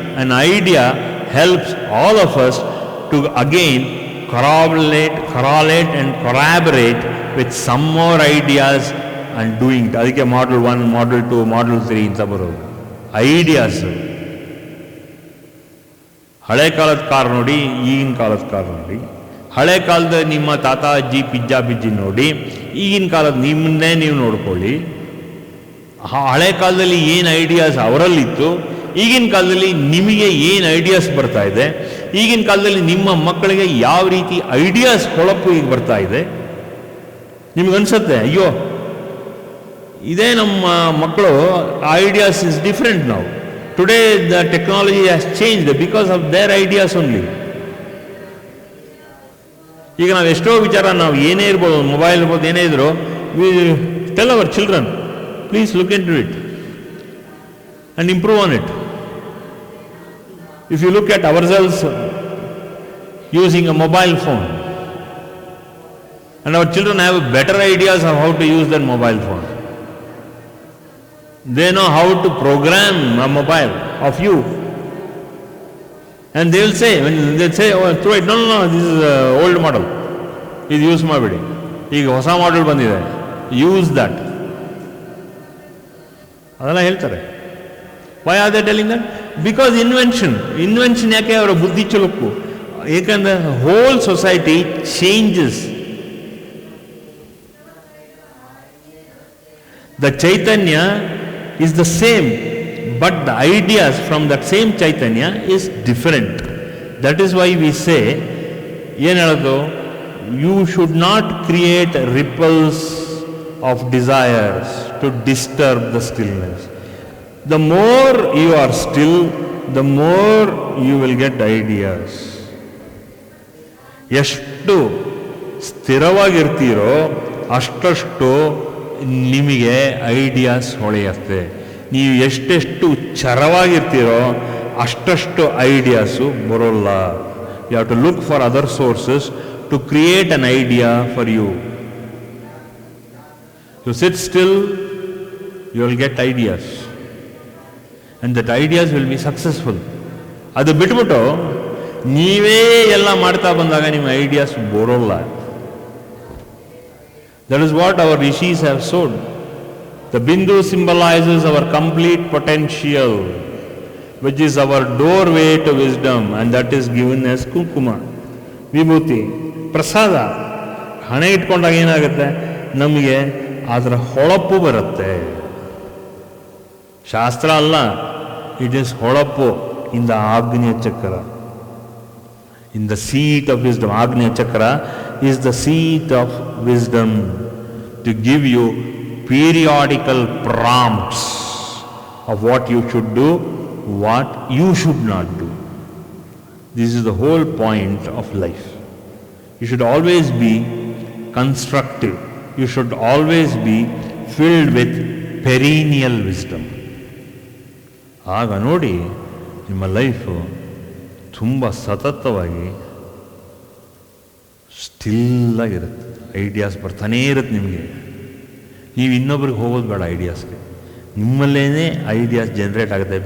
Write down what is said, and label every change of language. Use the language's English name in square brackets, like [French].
[English] An idea helps all of us to again correlate and collaborate with some more ideas and doing it. [Kannada] ಅದಕ್ಕೆ Model 1, Model 2, Model 3 ಅಂತ ಬರೋದು. Ideas. ಹಳೆ ಕಾಲದ car ನೋಡಿ, ಈಗಿನ ಕಾಲದ ಕಾರ್ ನೋಡಿ. ಹಳೆ ಕಾಲದ ನಿಮ್ಮ ತಾತ ಅಜ್ಜಿ ಪಿಜ್ಜಾ ಬಿಜ್ಜಿ ನೋಡಿ, ಈಗಿನ ಕಾಲದ ನಿಮ್ಮನ್ನೇ ನೀವು ನೋಡ್ಕೊಳ್ಳಿ. ಹಳೆ ಕಾಲದಲ್ಲಿ ಏನು ಐಡಿಯಾಸ್ ಅವರಲ್ಲಿತ್ತು, ಈಗಿನ ಕಾಲದಲ್ಲಿ ನಿಮಗೆ ಏನು ಐಡಿಯಾಸ್ ಬರ್ತಾ ಇದೆ, ಈಗಿನ ಕಾಲದಲ್ಲಿ ನಿಮ್ಮ ಮಕ್ಕಳಿಗೆ ಯಾವ ರೀತಿ ಐಡಿಯಾಸ್ ಹೊಳಪು ಈಗ ಬರ್ತಾ ಇದೆ. ನಿಮ್ಗನ್ಸುತ್ತೆ, ಅಯ್ಯೋ ಇದೇ ನಮ್ಮ ಮಕ್ಕಳು [English] ideas is different [Kannada] ನಾವು. [English] Today the technology has changed because of their ideas only. [Kannada] ಈಗ ನಾವು ಎಷ್ಟೋ ವಿಚಾರ, ನಾವು ಏನೇ ಇರ್ಬೋದು, ಮೊಬೈಲ್ ಇರ್ಬೋದು, ಏನೇ ಇದ್ರು, [English] We tell our children, please look into it. and improve on it. If you look at ourselves using a mobile phone, and our children have better ideas of how to use that mobile phone. They know how to program a mobile of you. And they will say, when they say, oh, throw it, no, this is an old model. [Kannada] ಇದು use ಮಾಡಬೇಡಿ, ಈಗ ಹೊಸ model ಬಂದಿದೆ, [English] use that [Kannada] ಅದೆಲ್ಲ ಹೇಳ್ತಾರೆ. [English] Why are they telling that? Because invention [Kannada] ಯಾಕೆ ಅವರ ಬುದ್ಧಿ ಚುಲುಕು, ಏಕೆಂದರೆ [English] Whole society changes. The Chaitanya is the same, but the ideas from that same Chaitanya is different. That is why we say, [Kannada] ಏನು ಹೇಳೋದು, [English] you should not create ripples of desires to disturb the stillness. The more you are still, the more you will get ideas. [Kannada] ಎಷ್ಟು ಸ್ಥಿರವಾಗಿರ್ತೀರೋ ಅಷ್ಟಷ್ಟು ನಿಮಗೆ ideas ಹೊಳೆಯುತ್ತೆ. ನೀವು ಎಷ್ಟೆಷ್ಟು ಚರವಾಗಿರ್ತೀರೋ ಅಷ್ಟಷ್ಟು ideas ಬರೋಲ್ಲ. [English] You have to look for other sources to create an idea for you. You sit still, you will get ideas and that ideas will be successful. [Kannada] ಅದು ಬಿಟ್ಬಿಟ್ಟು ನೀವೇ ಎಲ್ಲ ಮಾಡ್ತಾ ಬಂದಾಗ ನಿಮ್ಮ ಐಡಿಯಾಸ್ ಬರೋಲ್ಲ. [English] That is what our rishis have shown. The bindu symbolizes our complete potential, which is our doorway to wisdom, and that is given as kunkuma. Vibhuti, prasada. [Kannada] ಹಣೆ ಇಟ್ಕೊಂಡಾಗ ಏನಾಗುತ್ತೆ, ನಮಗೆ ಅದರ ಹೊಳಪು ಬರುತ್ತೆ. ಶಾಸ್ತ್ರ ಅಲ್ಲ, [English] It is ಹೊಳಪು in the ಆಗ್ನೇಯ ಚಕ್ರ, in the seat of wisdom. Agnya Chakra is the seat of wisdom to give you periodical prompts of what you should do, what you should not do. This is the whole point of life. You should always be constructive. You should always be filled with perennial wisdom. [Kannada] ಆಗ ನೋಡಿ ನಿಮ್ಮ life ತುಂಬ ಸತತವಾಗಿ ಸ್ಟಿಲ್ಲಾಗಿರುತ್ತೆ. Ideas ಬರ್ತಾನೇ ಇರುತ್ತೆ ನಿಮಗೆ. ನೀವು ಇನ್ನೊಬ್ರಿಗೆ ಹೋಗೋದು ಬೇಡ ಐಡಿಯಾಸ್ಗೆ, ನಿಮ್ಮಲ್ಲೇ ಐಡಿಯಾಸ್ ಜನ್ರೇಟ್ ಆಗುತ್ತೆ.